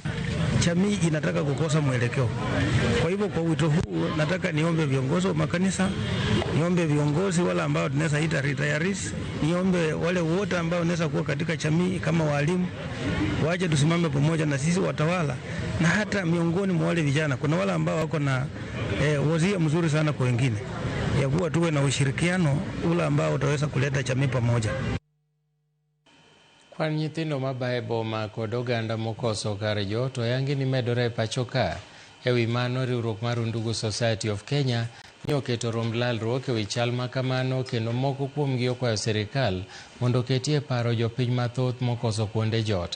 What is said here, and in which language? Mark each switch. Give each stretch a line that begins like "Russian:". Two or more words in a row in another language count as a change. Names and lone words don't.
Swahili: Jamii inataka kukosa mwelekeo. Kwa hivyo kwa wito huu nataka niombe viongozi wa makanisa, niombe viongozi wale ambao tunaweza ita retirees, niombe wale wote ambao wanaweza kuwa katika jamii kama walimu, waje tusimame pamoja na sisi watawala, na hata miongoni mwa wale vijana kuna wale ambao wako na wazia mzuri sana kwa wengine, ya kuwa tuwe na ushirikiano ule ambao utaweza kuleta jamii pamoja.
Luo (Kenya and Tanzania): Kwan nyithindo mabae boma kod oganda mokoso kar jot oyangi ni medore e pacho ka. E wi mano, riwruok mar Undugu Society of Kenya ni oketo romb lalruok e wi chal ma kamano, kendo moko kuomgi okwayo sirikal mondo oketie paro jopiny mathoth mokoso kuonde jot.